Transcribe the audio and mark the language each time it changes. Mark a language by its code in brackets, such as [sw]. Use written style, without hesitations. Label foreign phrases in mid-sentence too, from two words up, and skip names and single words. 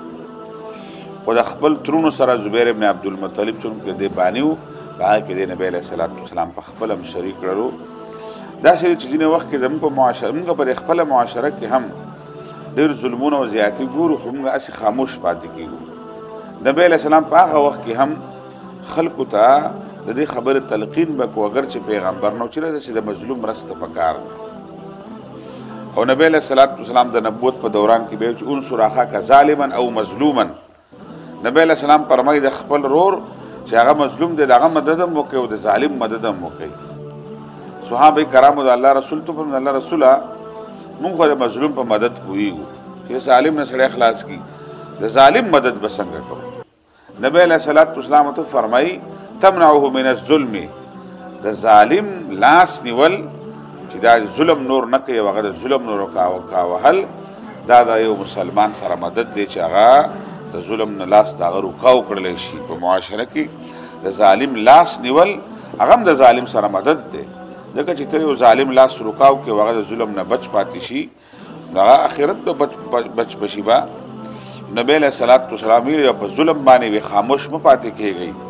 [ps] خو د خپل ترونو سره زبیر ابن عبدالمطلب چونکې دې باني و په هغه کې د نبی [ar] علیه صلات وسلام [ps] په خپله هم شریک کړلو داسې چې ځینې وخت کې زموږ په معاشره موږ په خپله معاشره کې هم ډېر ظلمونه او زیاتي ګورو خو موږ هسې خاموش پاتې کېږو نبی علیه السلام په هغه وخت کې هم خلکو ته د دې خبرې تلقین به کو اگر چې پیغمبر نو چې چې د مظلوم مرسته پکار او نبی [ar] علیه الصلاة والسلام [ps] د نبوت په دوران کې به چې [ar] انصر اخاک ظالما او مظلوما [ps] نبی [ar] علیه السلام [ps] فرمایي د خپل رور چې هغه مظلوم دی د هغه مدد هم وکړي او د ظالم مدد هم وکړي صحابه کرامو د الله رسول ته په الله رسوله موږ خو د مظلوم په مدد پوهیږو چې ظالم نه سړی خلاص کړي د ظالم مدد به څنګه کوو نبی [ar] علیه الصلاة والسلام [ps] ته فرمایي [ar] تمنعه من الظلم [ps] د ظالم لاس نیول چې دا ظلم نور نه کوي هغه د ظلم نور کاوهل دا د یو مسلمان سره مدد دی چې هغه د ظلم نه لاس د هغه روکاو کړلی شي په معاشره کې د ظالم لاس نیول هغه هم د ظالم سره مدد دی ځکه چې ته یو ظالم لاس روکاو کې هغه د ظلم نه بچ پاتې شي هغه آخرت به بچ بشي به نبی [ar] علیه الصلاة والسلام [ps] یې په ظلم باندې خاموش مه پاتې کېږئ